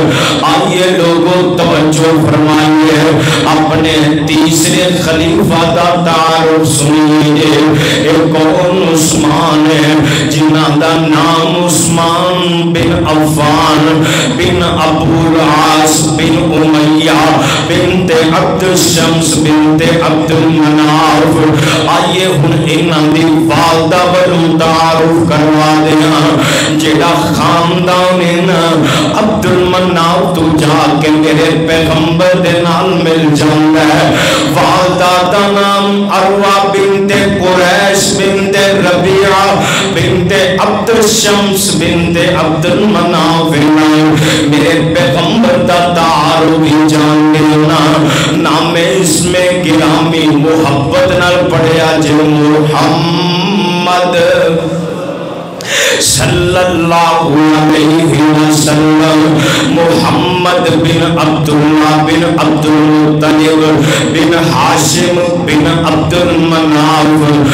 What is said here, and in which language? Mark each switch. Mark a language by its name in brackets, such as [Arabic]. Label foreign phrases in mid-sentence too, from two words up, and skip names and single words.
[Urdu] آئیے لوگوں توجہ فرمائیے، [Punjabi] اپنے تیسرے خلیفہ دا تعارف سنیے۔ ایک کون عثمان ہے جنہاں دا نام عثمان بن عفان بن ابو العاص بن امیہ بنت عبد الشمس بنت عبد المناف۔ آئیے ہن انہاں دی والدہ والوں تعارف کروا دیاں، جیڑا خاندان عبد المناف تو جا کے میرے پیغمبر دے نال مل جاندا ہے۔ والدہ دا نام عروہ بنت قریش بنت ربیعہ بنت عبد الشمس بنت عبد المناف، میرے پیغمبر دا تعارف بھی جان لینا۔ نام اس میں گرامی محبت نال پڑھیا جو محمد [Arabic] صلی اللہ علیہ وسلم، [Punjabi] محمد بن عبداللہ بن عبد المطلب بن ہاشم بن عبد المناف۔